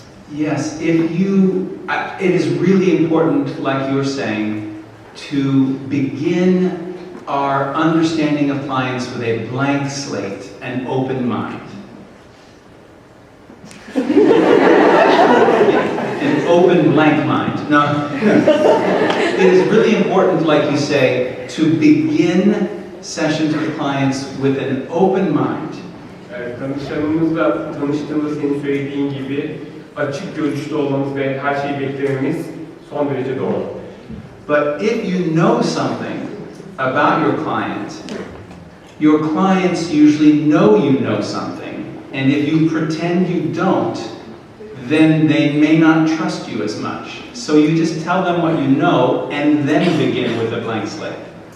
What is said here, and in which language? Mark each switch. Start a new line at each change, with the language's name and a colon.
English: Yes, if you, it is really important, like you're saying, to begin our understanding of clients with a blank slate and open mind. An open blank mind. Now, it is really important, like you say, to begin sessions with clients with an open mind.
Turkish: Danışanımızla tanıştığımda senin söylediğin gibi açık görüşlü olmamız ve her şeyi beklememiz son derece doğru.
English: But if you know something about your clients usually know you know something, and if you pretend you don't, then they may not trust you as much. So you just tell them what you know, and then begin with a blank slate.